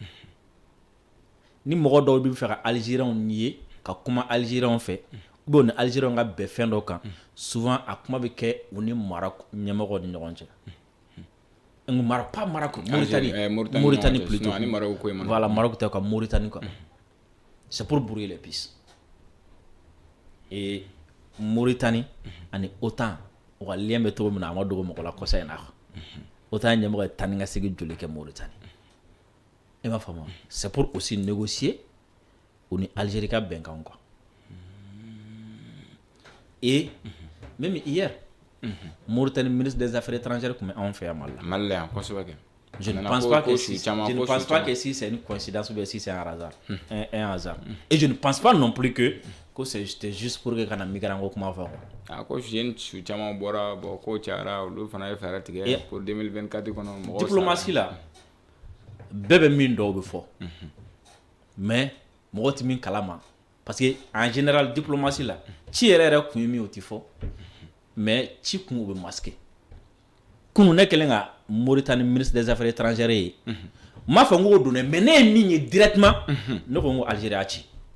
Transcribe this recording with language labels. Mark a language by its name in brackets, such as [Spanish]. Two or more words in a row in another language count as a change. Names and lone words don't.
[Bambara] ni mɔgɔ dɔw bɛ fɛ ka Algériens ye ka kuma Algériens fɛ [French] ou bien [Bambara] ni Algériens ka bɛn fɛn dɔ kan souvent a kuma bɛ kɛ u ni Maroc ɲɛmɔgɔw ni ɲɔgɔn cɛ [French] Maroc pas Maroc Mauritanie plutôt voilà [Bambara] Maroc tɛ quoi Mauritanie quoi [French] c'est pour brouiller les pistes [Bambara] et Mauritanie ani OTAN o ka lien bɛ cogo min na a ma dogo mɔgɔ la kɔsa in na OTAN ɲɛmɔgɔ ye taa ni ka segin joli kɛ Mauritanie i m'a faamu [French] c'est pour aussi négocier [Bambara] o ni Algérie ka bɛnkan quoi [French] et même hier Mauritanie ministre des affaires étrangères [Bambara] tun bɛ anw fɛ yan Mali la [French] je ne pense pas que si c'est une coïncidence ou bien si c'est un hasard un hasard et je ne pense pas non plus que c'était juste pour que [Bambara] kana migrant ko kuma fɔ a ko jeune su caman bɔra bon ko cayara olu fana ye fɛɛrɛ tigɛ pour 2024 kɔnɔ mɔgɔ diplomatie la bɛɛ bɛ min dɔw bɛ fɔ mais mɔgɔ tɛ min kalama [French] parce que en général [Bambara] diplomatie la ci yɛrɛ kun ye min o tɛ fɔ mais ci kun o bɛ masquer kunu ne kelen ka Mauritanie [French] ministre des affaires étrangères [Bambara] ye m'a fɔ n k'o don dɛ mais ne ye min ye directement ne ko n ko Algérie a ci